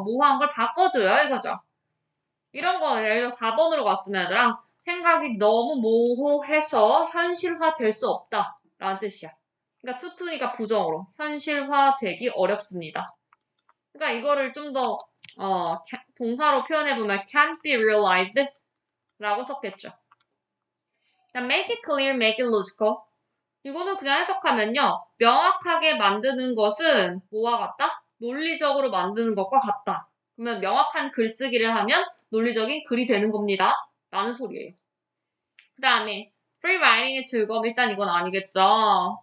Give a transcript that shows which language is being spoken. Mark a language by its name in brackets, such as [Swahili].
[Korean] 모호한 걸 바꿔줘요, 이거죠. 이런 거 예를 들어 4번으로 갔으면 얘들아 생각이 너무 모호해서 현실화 될 수 없다 라는 뜻이야. 그러니까 투투니까 부정어로 현실화 되기 어렵습니다. 그러니까 이거를 좀 더 동사로 표현해보면 [English] can't be realized [Korean] 라고 썼겠죠. [English] make it clear, make it logical. [Korean] 이거는 그냥 해석하면요. 명확하게 만드는 것은 뭐와 같다? 논리적으로 만드는 것과 같다. 그러면 명확한 글쓰기를 하면 논리적인 글이 되는 겁니다. 라는 소리예요. 그 다음에 free writing의 즐거움 일단 이건 아니겠죠.